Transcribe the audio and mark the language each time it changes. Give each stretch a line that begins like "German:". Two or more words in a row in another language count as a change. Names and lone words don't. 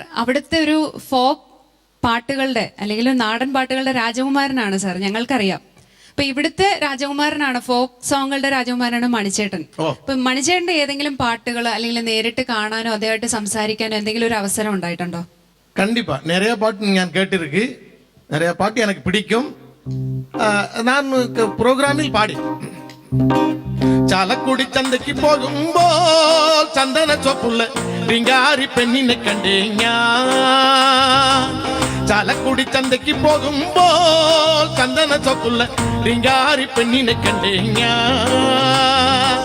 Malayalam: അവിടുത്തെ ഒരു ഫോക്ക് പാട്ടുകളുടെ അല്ലെങ്കിൽ നാടൻ പാട്ടുകളുടെ രാജകുമാരനാണ് സാർ, ഞങ്ങൾക്കറിയാം. അപ്പൊ ഇവിടുത്തെ രാജകുമാരനാണ്, ഫോക്ക് സോങ്ങുകളുടെ രാജകുമാരനാണ് മണിച്ചേട്ടൻ. അപ്പൊ മണിച്ചേട്ടന്റെ ഏതെങ്കിലും പാട്ടുകൾ അല്ലെങ്കിൽ നേരിട്ട് കാണാനോ അദ്ദേഹമായിട്ട് സംസാരിക്കാനോ എന്തെങ്കിലും ഒരു അവസരം ഉണ്ടായിട്ടുണ്ടോ?
Tamil: கண்டிப்பா நிறைய பாட்டு நான் கேட்டிருக்கு, நிறைய பாட்டு எனக்கு பிடிக்கும். நான் புரோகிராமில் பாடி
Malayalam: ചാലക്കുടി ചന്തയ്ക്ക് പോകുമ്പോൾ ചന്ദന ചൊപ്പുള്ള റിങ്കാരി പെണ്ണിനെ കണ്ടേ ഞാൻ. ചാലക്കുടി ചന്തയ്ക്ക് പോകുമ്പോൾ ചന്ദന ചൊപ്പുള്ള റിങ്കാരി പെണ്ണിനെ കണ്ടേ ഞാൻ.